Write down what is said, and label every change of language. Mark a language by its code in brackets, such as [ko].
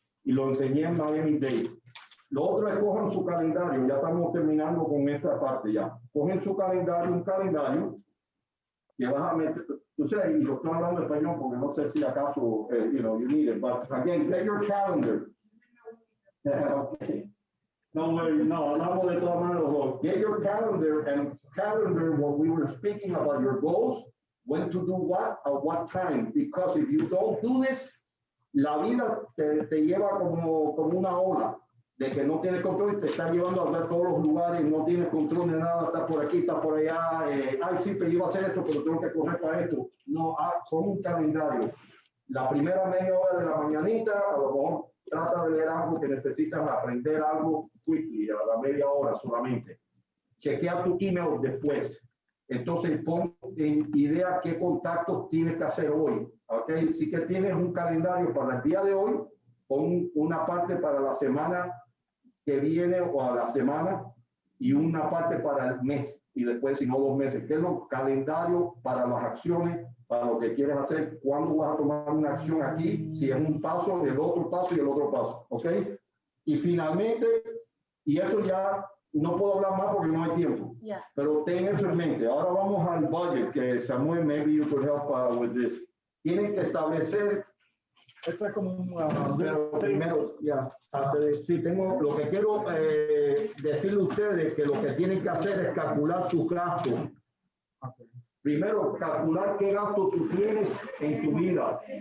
[es] Y lo enseñé en Miami Day. Lo otro es cojan su calendario, ya estamos terminando con esta parte ya. Cogen su calendario, un calendario, que vas a meter, tú sabes, y lo estoy hablando en español porque no sé si acaso, [en] you need it, but again, get your calendar. [es] Okay. No, hablamos de todas maneras. [en] Get your calendar and calendar what we were speaking about your goals, when to do what, at what time. Because if you don't do this, [es] la vida te lleva como una ola de que no tienes control y te está llevando a ver todos los lugares, no tienes control de nada, está por aquí, está por allá. Ay, sí, pero iba a hacer esto, pero tengo que correr para esto. No, con un calendario. La primera media hora de la mañanita, a lo mejor trata de leer algo que necesitas aprender algo quickly, a la media hora solamente. Chequea tu email después. Entonces pon en idea qué contactos tienes que hacer hoy. ¿Okay? Si que tienes un calendario para el día de hoy, pon una parte para la semana que viene o a la semana y una parte para el mes y después, si no, 2 meses. ¿Qué es lo calendario para las acciones? Para lo que quieres hacer, cuándo vas a tomar una acción aquí, si es un paso, el otro paso y el otro paso, ¿ok? Y finalmente, y eso ya no puedo hablar más porque no hay tiempo, pero ten eso en mente. Ahora vamos al budget, que Samuel, [en] maybe you could help with this. [es] Tienen que establecer, Esto es como un... pero primero, sí, tengo, lo que quiero decirle a ustedes que lo que tienen que hacer es calcular sus gastos. Primero, calcular qué gasto tú tienes en tu vida.